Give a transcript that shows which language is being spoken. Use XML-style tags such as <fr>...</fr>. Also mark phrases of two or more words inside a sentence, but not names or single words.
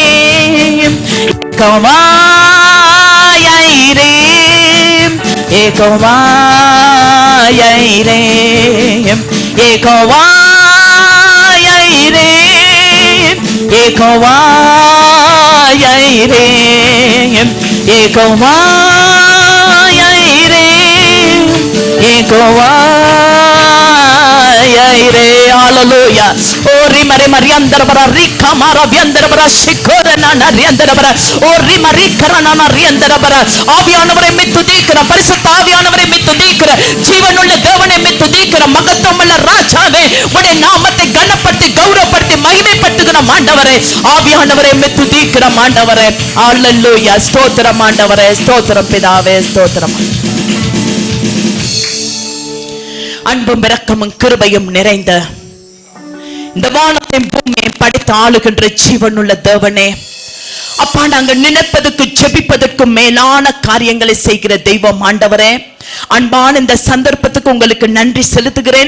<en>යෙහෝවා යයිරේ, යෙහෝවා යයිරේ, යෙහෝවා යයිරේ, යෙහෝවා යයිරේ, යෙහෝවා යයිරේ, යෙහෝවා යයිරේ. Hallelujah. Ori mare mariandara bara rika mara vyandara bara shikorana na riandara bara. Ori mari karana na riandara bara.</en> <ta>ஆவியானவரை மெத்துதிக்கிற பரிசுத்த ஆவியானவரை மெத்துதிக்கிற ஜீவனுள்ள தேவனை மெத்துதிக்கிற மகத்துவமுள்ள ராஜாவே, உம்முடைய நாமத்தை கனப்படுத்தி கௌரவப்படுத்தி மகிமைப்படுத்துகிற ஆண்டவரே, ஆவியானவரை மெத்துதிக்கிற ஆண்டவரே. ஹalleluya. ஸ்தோத்திரம் ஆண்டவரே, ஸ்தோத்திரம் பிதாவே, ஸ்தோத்திரம். அன்பும் இரக்கமும் கிருபையும் நிறைந்த இந்த வானத்தையும் பூமியை படைத்து ஆளுகின்ற ஜீவனுள்ள தேவனே, அப்பா நாங்கள் நினைப்பதற்கு ஜெபிப்பதற்கு மேலான காரியங்களை செய்கிற தெய்வம் ஆண்டவரே, அன்பான இந்த சந்தர்ப்பத்துக்கு உங்களுக்கு நன்றி செலுத்துகிறேன்.</ta>